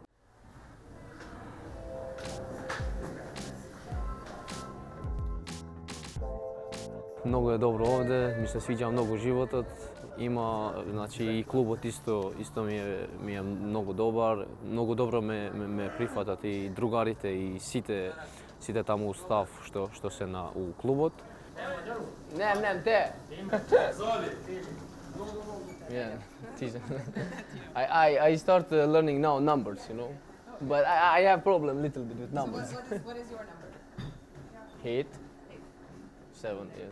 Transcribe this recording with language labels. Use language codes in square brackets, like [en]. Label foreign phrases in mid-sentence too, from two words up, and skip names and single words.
[mk] Многу е добро овде, ми се свиѓа многу животот. Има значи и клубот исто ми е многу добар. Многу добро ме прифатат и другарите и сите таму у став што се у клубот. Nem, te! [en] Yeah, I start learning now numbers, you know, but I have problem little bit with numbers. What is your number? 8, 7, yes.